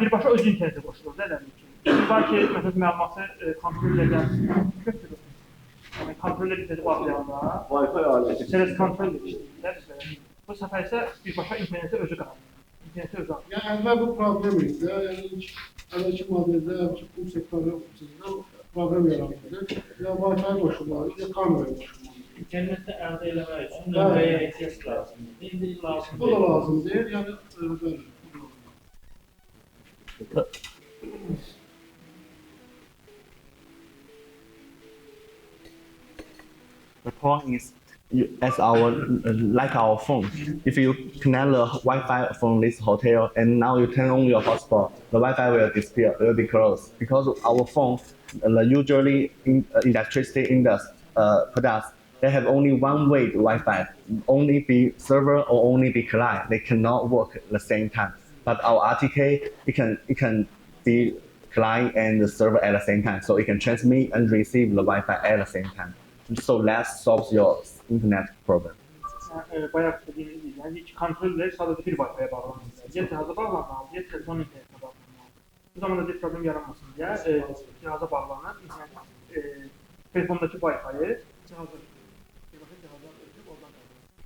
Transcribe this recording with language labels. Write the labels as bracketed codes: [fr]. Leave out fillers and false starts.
[az] Birbaşa öz interneti qoşulur da elədir ki. Şimdi var ki, məsələn, məlumatı kontrol edən götürür. Yəni kontrol edib bağlayanda Wi-Fi aləti. Servis kontrol edir. Bu səfər isə birbaşa interneti özü qalanır. İnterneti özü alır. Yəni əvvəl bu problem idi. Yəni ilk əvvəlki modeldə, əvvəlki bu sektorda problem yaranırdı. Ya Wi-Fi qoşulmalı, ya kamera qoşulmalı. İnternetdə əldə eləmək üçün nömrəyə ehtiyac lazımdır. İndi lazım Bu da lazım deyil, yəni böyle. [en] The point is, as like our phone, if you connect the Wi-Fi from this hotel and now you turn on your hotspot, the Wi-Fi will disappear, will be closed because our phone, usually electricity products, they have only one way Wi-Fi, only be server or only be client. They cannot work at the same time. But our RTK, it can be client and the server at the same time, so it can transmit and receive the Wi-Fi at the same time. So that solves your internet problem. [az] Bayaq dediyimiz gibi, yəni iki kontrollər sadəcə bir Wi-Fi-yə bağlanmalıdır. Ya cihaza bağlanmalıdır, ya telefon internetinə bağlanmalıdır. Bu zamanda bir problem yaranmasın deyə cihaza bağlanır, telefondakı Wi-Fi-yi cihaza birbaşa cihaza ölçüb oradan qalır.